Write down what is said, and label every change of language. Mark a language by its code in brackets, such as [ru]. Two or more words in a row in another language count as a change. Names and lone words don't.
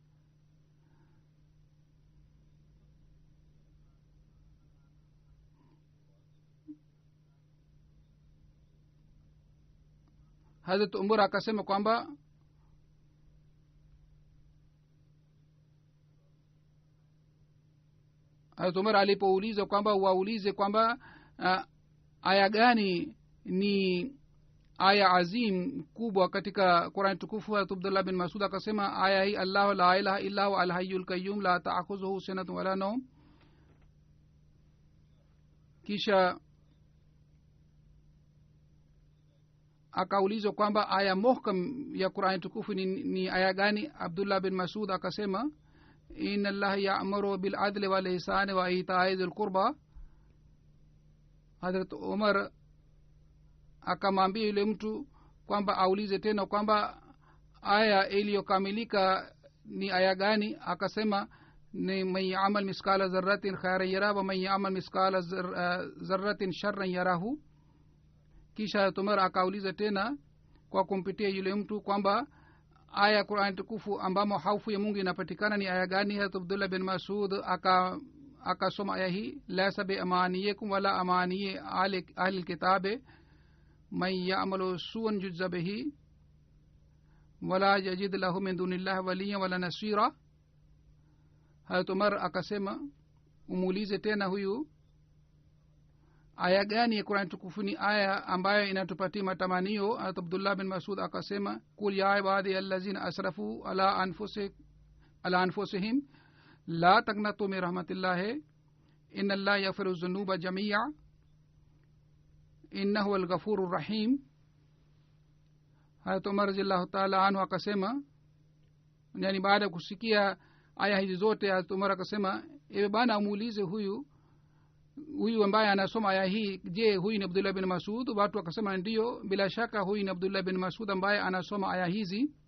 [sw] Hazrat Umar akasema kwamba Hazrat Umar alipouliza kwamba waulize kwamba aya gani ni aya azim kubwa katika Qur'an tukufu, Abdullah bin Masud akasema aya hii [ar] الله لا إله إلا هو الحي القيوم لا تأخذه سنة ولا نوم. [sw] Kisha akaulizwa kwamba aya muhkam ya Qur'an tukufu ni aya gani. [ar] Abdullah bin Masud akasema إن الله يأمر بالعدل والإحسان وإيتاء ذي القربى. [sw] Hazrat Umar akamwambia yule mtu kwamba aulize tena kwamba aya iliyokamilika ni aya gani. Akasema ni [ar] من يعمل مثقال ذرة خيرا يره ومن يعمل مثقال ذرة شرا يره. [sw] Kisha Umar akauliza tena kwa kumpitia yule mtu kwamba aya ya Qur'an tukufu ambamo haufu ya Mungu inapatikana ni aya gani. [ar] Hazrat Abdullah bin Mas'ud [sw] akasoma aya hii, [ar] ليس بأمانيكم ولا أماني أهل الكتاب من يعمل سوءا يجز به ولا يجد له من دون الله وليا ولا نصيرا. [sw] Hazrat Umar akasema umuulize tena huyu aya gani ya Qur'an tukufu ni aya ambayo inatupatia matamanio. [ar] Hazrat Abdullah bin Mas'ud akasema قل يا عبادي الذين أسرفوا على أنفسهم لا تقنطوا من رحمة الله إن الله يغفر الذنوب جميعا إنه الغفور الرحيم. [sw] Hazrat Umar [ar] رضي الله تعالى عنه [sw] akasema, yani baada kusikia aya hizi zote, Hazrat Umar akasema ewe bana muulize huyu ambaye anasoma aya hii, je huyu ni Abdullah bin Mas'ud? Watu wakasema ndio, bila shaka huyu ni Abdullah bin Mas'ud ambaye anasoma aya hizi.